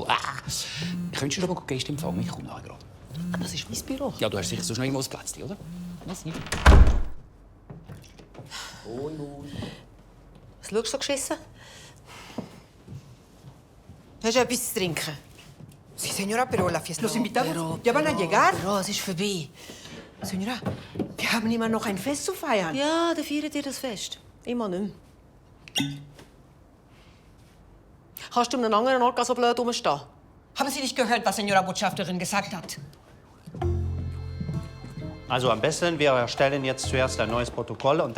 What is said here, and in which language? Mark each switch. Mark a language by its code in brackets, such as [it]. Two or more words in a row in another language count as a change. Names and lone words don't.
[de] Könntest du aber Gäste empfangen? Ich komme nachher gerade. Das ist mein Büro. Ja, du hast sicher so schnell mal ein Plätzchen, oder? Was nicht? Was schaust du so geschissen? Hast du etwas zu trinken? [es] Sí, señora, pero la fiesta... Los invitados Pero, ya van a llegar. [de] es ist vorbei. Señora, wir haben immer noch ein Fest zu feiern. Ja, dann feiert ihr das Fest. Immer nicht mehr. Kannst du an einem anderen Ort so blöd rumstehen? Haben Sie nicht gehört, was Senora Botschafterin gesagt hat? Also am besten, wir erstellen jetzt zuerst ein neues Protokoll und dann